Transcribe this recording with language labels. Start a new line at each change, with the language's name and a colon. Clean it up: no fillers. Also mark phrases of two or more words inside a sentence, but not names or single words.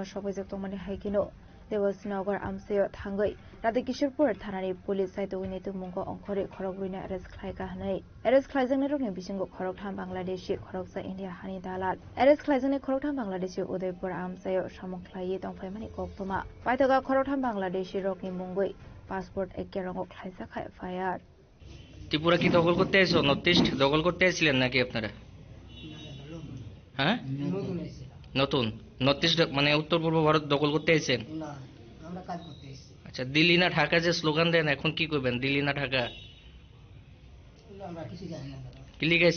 Kok Borok: Shokoizok Tomani Haikino Devasnagar Amsayo Thangai Radakishurpur Thanani Police Saito Winitu Mungo Onkore Khorogrina Ares Khlaika Hanai Ares Khlaijangneruni Bisingo Khoroktham Bangladeshi Khoroksa India Hani Dalal Ares Khlaijangne Khoroktham Bangladeshi Udaipur Amsayo Samukhlai Tongfaimani Koktuma Paitoga Khoroktham Bangladeshi Rokni Mungoi Passport Ekkerango Khlaisaka FIR
Bangla: ত্রিপুরা কি দখল করতে এসেছো? নর্থ ইস্ট দখল করতে এসেছিলেন নাকি আপনারা? হ্যাঁ, নতুন নর্থ ইস্ট মানে উত্তর পূর্ব ভারত দখল করতে এসেছেন? আচ্ছা, দিল্লি না ঢাকা যে স্লোগান দেন, এখন কি করবেন? দিল্লি না ঢাকা কি লিখেছেন?